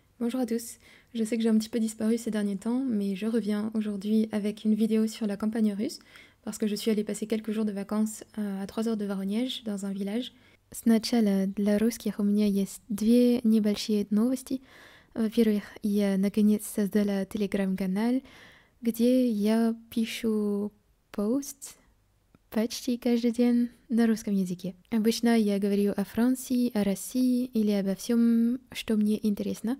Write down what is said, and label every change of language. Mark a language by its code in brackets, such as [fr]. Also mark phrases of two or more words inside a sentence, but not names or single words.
[fr] Bonjour à tous, je sais que j'ai un petit peu disparu ces derniers temps, mais je reviens aujourd'hui avec une vidéo sur la campagne russe, parce que je suis allée passer quelques jours de vacances à 3 heures de Воронеж, dans un village. [ru] Сначала для русских у меня есть две небольшие новости. Во-первых, я наконец создала телеграм-канал, где я пишу пост почти каждый день на русском языке. Обычно я говорю о Франции, о России или обо всем, что мне интересно.